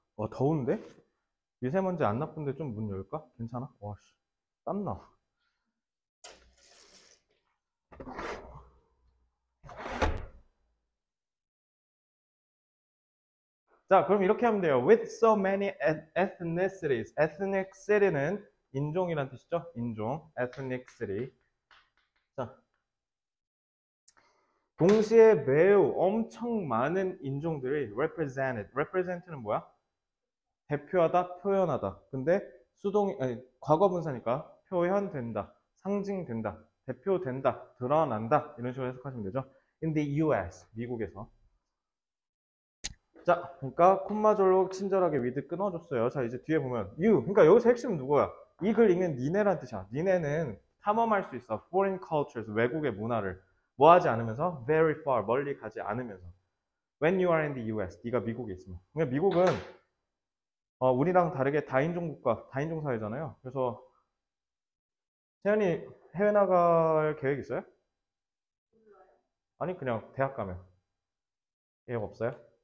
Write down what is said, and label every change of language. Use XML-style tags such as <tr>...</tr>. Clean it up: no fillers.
<ko>더운데? 미세먼지 안 나쁜데 좀 문 열까? 괜찮아? 와씨, 땀나. 자, 그럼 이렇게 하면 돼요.</ko> <en>With so many ethnicities.</en> <ko>ethniccity는 인종이란 뜻이죠? 인종. ethnicity. 자, 동시에 매우 엄청 많은 인종들이 represented. represent는 뭐야? 대표하다, 표현하다. 근데 과거 분사니까 표현된다, 상징된다, 대표된다, 드러난다. 이런 식으로 해석하시면 되죠.</ko> <en>In the US,</en> <ko>미국에서. 자, 그러니까 콤마절로 친절하게 with 끊어줬어요. 자, 이제 뒤에 보면 you. 그러니까 여기서 핵심은 누구야? 이 글 읽는 니네란 뜻이야. 니네는 탐험할 수 있어.</ko> <en>foreign cultures,</en> <ko>외국의 문화를. 뭐 하지 않으면서?</ko> <en>very far,</en> <ko>멀리 가지 않으면서.</ko> <en>When you are in the US,</en> <ko>네가 미국에 있으면. 그러니까 미국은 우리랑 다르게 다인종 국가, 다인종 사회잖아요. 그래서 태연이 해외 나갈 계획 있어요? 아니 그냥 대학 가면 계획 없어요?</ko>